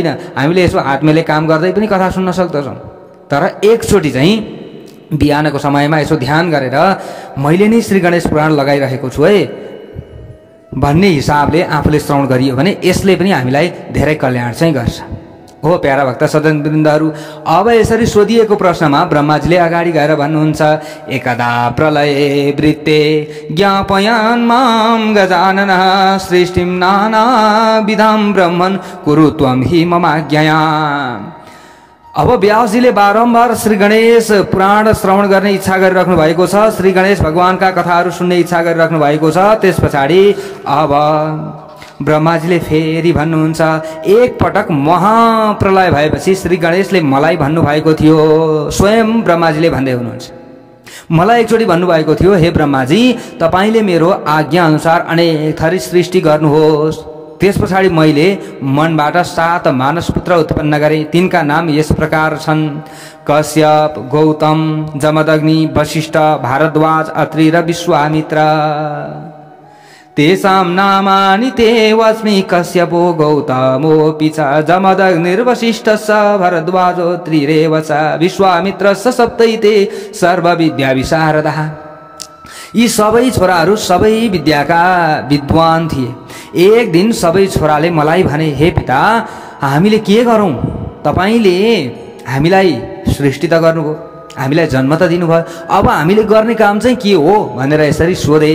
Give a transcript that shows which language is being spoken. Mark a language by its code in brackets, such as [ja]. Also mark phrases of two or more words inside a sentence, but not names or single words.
[ne] हामीले यसो हातमेले काम गर्दै पनि कथा सुन्न सक्दछौँ। तर एकचोटि चाहिँ बिहानको समयमा यसो ध्यान गरेर मैले नै श्री गणेश पुराण लगाइरहेको छु है भन्ने हिसाबले आफूले श्रवण गरियो भने यसले पनि हामीलाई धेरै कल्याण चाहिँ गर्छ। हो प्यारा भक्त सज्जन वृन्दहरू, अब यसरी सोधिएको प्रश्नमा ब्रह्माजीले अगाडि गएर भन्नुहुन्छ, [sa] एकदा प्रलये वृत्ते ज्ञापयान् मां गजानन सृष्टिं नाना विधां ब्रह्मन् कुरु त्वं हि ममाज्ञया। [ne] अब व्यासजीले बारम्बार श्री गणेश पुराण श्रवण गर्ने इच्छा गरिराख्नु भएको छ। श्री गणेश भगवानका कथाहरू सुन्ने इच्छा गरिराख्नु भएको छ। त्यस पछाडि अब ब्रह्माजीले फेरि भन्नुहुन्छ, एक पटक महाप्रलय भएपछि श्री गणेशले मलाई भन्नुभएको थियो। स्वयं ब्रह्माजीले भन्दै हुनुहुन्छ, मलाई एकचोटि भन्नुभएको थियो, हे ब्रह्माजी, तपाईँले मेरो आज्ञा अनुसार अनेक थरी सृष्टि गर्नुहोस्। त्यस पछाडि मैले मनबाट 7 मानस पुत्र उत्पन्न गरे। तिनका नाम यस प्रकार छन्, कश्यप, गौतम, जमदग्नि, वशिष्ठ, भारद्वाज, अत्रि र विश्वामित्र। [sa] तेषां नामानि ते वस्मि कश्यपो गौतमोऽपि च जमदग्निर्वशिष्ठश्च भरद्वाजो त्रिरेव च विश्वामित्रश्च सप्तैते सर्वविद्या विशारदः। [ne] यी सबै छोराहरू सबै विद्याका विद्वान थिए। एक दिन सबै छोराले मलाई भने, हे पिता, हामीले के गरौँ? तपाईँले हामीलाई सृष्टि त गर्नुभयो, हामीलाई जन्म त दिनुभयो, अब हामीले गर्ने काम चाहिँ के हो भनेर यसरी सोधे।